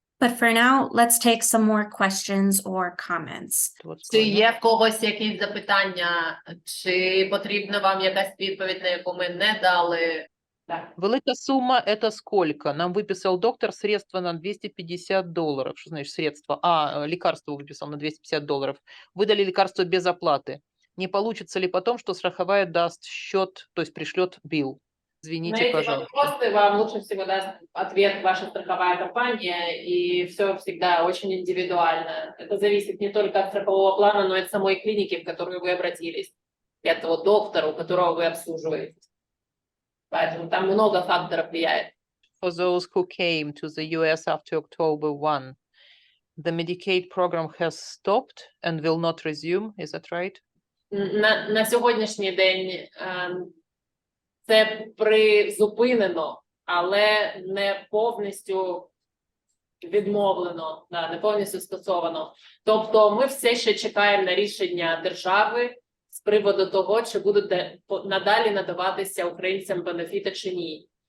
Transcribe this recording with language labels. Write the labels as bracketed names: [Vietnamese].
[English] But for now, let's take some more questions or comments. [Ukrainian] Чи є в когось якісь запитання? Чи потрібна вам якась відповідь, на яку ми не дали? Так. [Russian] Велика сумма – это сколько? Нам выписал доктор средства на $250. Что значит средства? Лекарство выписал на $250. Выдали лекарство без оплаты. Не получится ли потом, что страховая даст счет, то есть пришлет билл? Извините, На эти пожалуйста. вопросы вам лучше всего даст ответ ваша страховая компания, и все всегда очень индивидуально. Это зависит не только от страхового плана, но и от самой клиники, в которую вы обратились, и от того доктора, которого вы обслуживаете. Поэтому там много факторов влияет. [English] For those who came to the US after October 1, the Medicaid program has stopped and will not resume, is that right? [Ukrainian] На сьогоднішній день це призупинено, але не повністю відмовлено, не повністю скасовано. Тобто ми все ще чекаємо на рішення держави з приводу того, чи будуть надалі надаватися українцям бенефіти чи ні.